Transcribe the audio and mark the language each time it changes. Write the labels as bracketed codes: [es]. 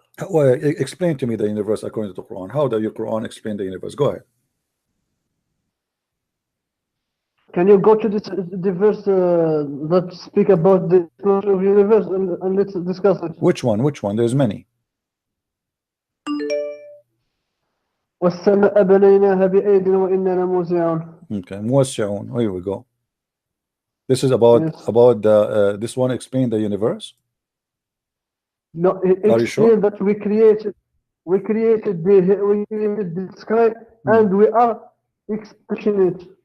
[en] Well, explain to me the universe according to the Quran. How does your Quran explain the universe? Go ahead. Can you go to the verse that speak about the explosion of the universe and let's discuss it? Which one? Which one? There's many. [ar] والسماء بنيناها بأيد وإنا لموسعون. [en] Okay, موسعون. Here we go. This is about Yes. the this one explain the universe. No, Are you sure? explain that we created the sky and we are expression it.